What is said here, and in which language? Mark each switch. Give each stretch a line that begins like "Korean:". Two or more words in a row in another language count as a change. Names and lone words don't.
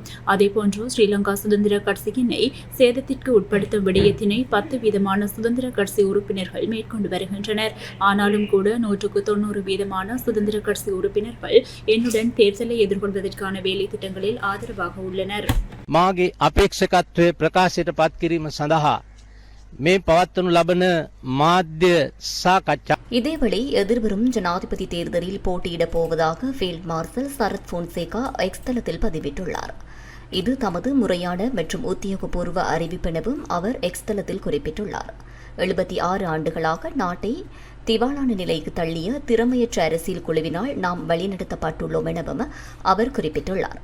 Tamil: அதேபோன்று ஸ்ரீலங்கா சுதந்திர கட்சியினை சேதத்திற்கு உட்படுத்தும் விடயத்தினை 10 வீதமான சுதந்திர கட்சி உறுப்பினர்கள் மேற்கொண்டு வருகின்றனர். ஆனாலும் கூட 190 வீதமான சுதந்திர கட்சி உறுப்பினர்கள் என்னுடன் தேர்தலை எதிர்கொள்வதற்கான வேலை திட்டங்களில் ஆதரவாக உள்ளனர்.
Sinhala: මාගේ අපේක්ෂකත්වය ප්‍රකාශයට පත් කිරීම සඳහා මේ පවත්වනු ලබන මාධ්‍ය සාකච්ඡා.
Tamil: இதேவேளை எதிர்வரும் ஜனாதிபதி தேர்தலில் போட்டியிடப் போவதாக
English: Field Marshal
Tamil: சரத் போன்சேகா எக்ஸ் தளத்தில் பதிவிட்டுள்ளார். இது தமது முறையான மற்றும் உத்தியோகபூர்வ அறிவிப்பெனவும் அவர் எக்ஸ் தளத்தில் குறிப்பிட்டுள்ளார். 76 ஆண்டுகளாக நாட்டை திவாலான நிலைக்கு தள்ளிய திறமையற்ற அரசியல் குழுவினால் நாம் வழிநடத்தப்பட்டுள்ளோம் எனவும் அவர் குறிப்பிட்டுள்ளார்.